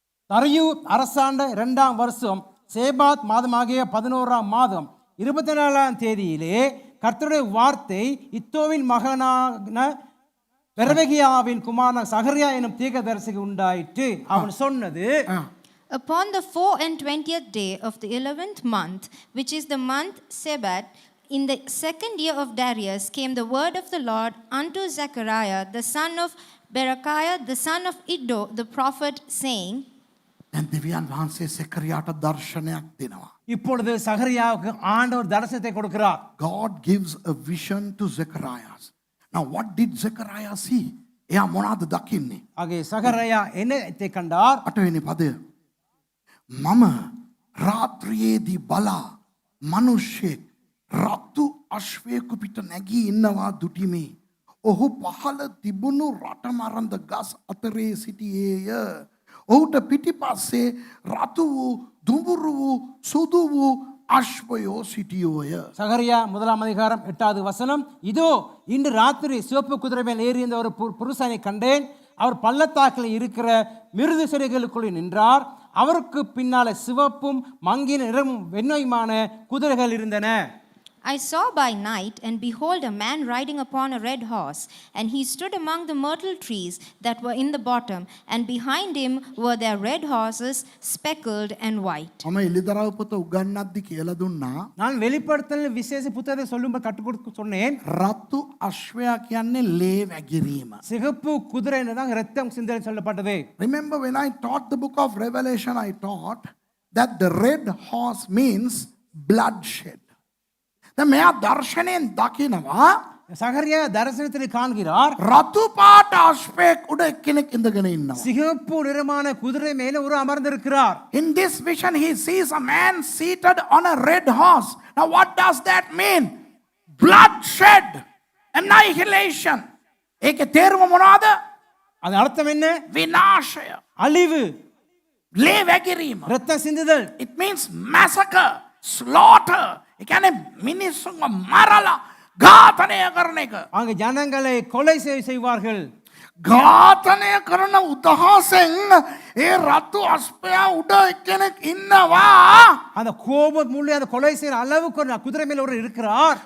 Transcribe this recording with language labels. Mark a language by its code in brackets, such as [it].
[ta] தரியு அரசாண்ட 2ஆம் வருஷம் சேபாத் மாதமாகிய 11ஆம் மாதம் 24ஆம் தேதியிலே கர்த்தருடைய வார்த்தை இத்தோவின் மகனான பெரவெகியாவின் குமாரன் சகரியா எனும் தீர்க்கதரிசிக்கு உண்டாயிற்று. அவன் சொன்னது, [en] Upon the 24th day of the 11th month, which is the month Sebat, in the 2nd year of Darius, came the word of the Lord unto Zechariah, the son of Berechiah, the son of Iddo, the prophet, saying, [si] දැන් දෙවියන් වහන්සේ සෙකරියාට දර්ශනයක් දෙනවා. [ta] இப்பொழுது சகரியாவுக்கு ஆண்டவர் தரிசனத்தை கொடுக்கிறார். [en] God gives a vision to Zechariah. Now what did Zechariah see? [si] එයා මොනවද දකින්නේ? [ta] ஆகவே சகரியா என்னத்தை கண்டார்? [si] 8 වෙනි පදය. මම රාත්‍රියේදී බලා මිනිසෙක් රතු අශ්වයෙකු පිට නැගී ඉන්නවා දුටිමි. ඔහු පහළ තිබුණු රටමරන්ද ගස් අතරේ සිටියේය. ඔහුට පිටිපස්සේ රතු වූ දුඹුරු වූ සුදු වූ අශ්වයෝ සිටියෝය. [ta] சகரியா 1ஆம் அதிகாரம் 8வது வசனம். இதோ இன்று ராத்திரி சிவப்பு குதிரை மேல் ஏறி இருந்த ஒரு புருஷனை கண்டேன். அவர் பள்ளத்தாக்கில் இருக்கிற மிருது செடிகளுக்குள்ளே நின்றார். அவருக்கு பின்னால சிவப்பும் மங்கின நிறமும் வெண்மையுமான குதிரைகள் இருந்தன. [en] I saw by night, and behold, a man riding upon a red horse, and he stood among the myrtle trees that were in the bottom, and behind him were their red horses, speckled and white. [si] මම එළිදරව් පොත උගන්වද්දි කියලා දුන්නා [ta] நான் வெளிப்படுத்தல் விசேஷ புத்தகத்தை சொல்லும்போது கற்றுக் கொடுக்க சொன்னேன். [si] රතු අශ්වයා කියන්නේ ලේ වැගිරීම. [ta] சிகப்பு குதிரை தான் ரத்தம் சிந்தனை சொல்லப்பட்டது. [en] Remember when I taught the book of Revelation, I taught that the red horse means bloodshed. [si] දැන් මෙයා දර්ශනයෙන් දකිනවා [ta] சகரியா தரிசனத்தில் காண்கிறார் [si] රතු පාට අශ්වයෙක් උඩ එක්කෙනෙක් ඉඳගෙන ඉන්නවා. [ta] சிகப்பு நிறமான குதிரை மேலே ஒரு அமர்ந்திருக்கிறார். [en] In this vision he sees a man seated on a red horse. Now what does that mean? Bloodshed, annihilation. [si] ඒකේ තේරුම මොනවාද? [ta] அது அர்த்தம் என்ன? [si] විනාශය, [ta] அழிவு, [si] ලේ වැගිරීම. [ta] ரத்தம் சிந்துதல். [en] It means massacre, slaughter. [si] ඒ කියන්නේ මිනිස්සුන්ව මරලා ඝාතනය කරන එක. [ta] அங்கு ஜனங்களை கொலை செய்வார்கள். [si] ඝාතනය කරන උදහසෙන් ඒ රතු අස්පයා උඩ එක්කෙනෙක් ඉන්නවා. [ta] அந்த கோபம் முள்ளி அந்த கொலை செய்யற அளவுக்கு ஒரு குதிரை மேல ஒரு இருக்கிறார்.